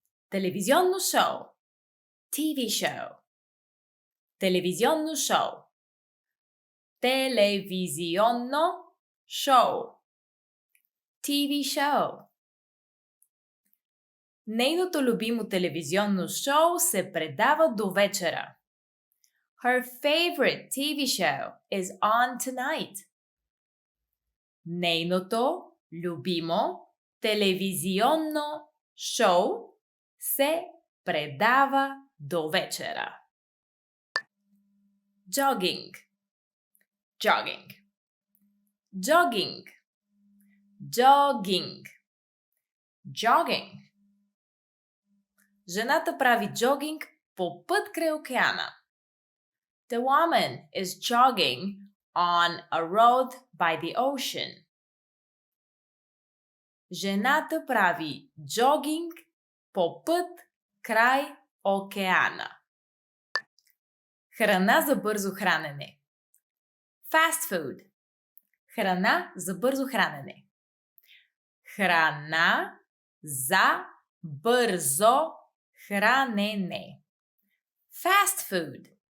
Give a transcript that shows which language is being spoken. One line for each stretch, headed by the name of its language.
Bulgarian: Телевизионно шоу.
English: TV show.
Bulgarian: Телевизионно шоу. Телевизионно шоу.
English: TV show.
Bulgarian: Нейното любимо телевизионно шоу се предава до вечера.
English: Her favorite TV show is on tonight.
Bulgarian: Нейното любимо телевизионно шоу се предава до вечера.
English: Jogging. Jogging. Jogging. Jogging. Jogging.
Bulgarian: Жената прави джогинг по път край океана.
English: The woman is jogging on a road by the ocean.
Bulgarian: Жената прави джогинг по път край океана. Храна за бързо хранене.
English: Fast food.
Bulgarian: Храна за бързо хранене. Храна за бързо хранене.
English: Fast food.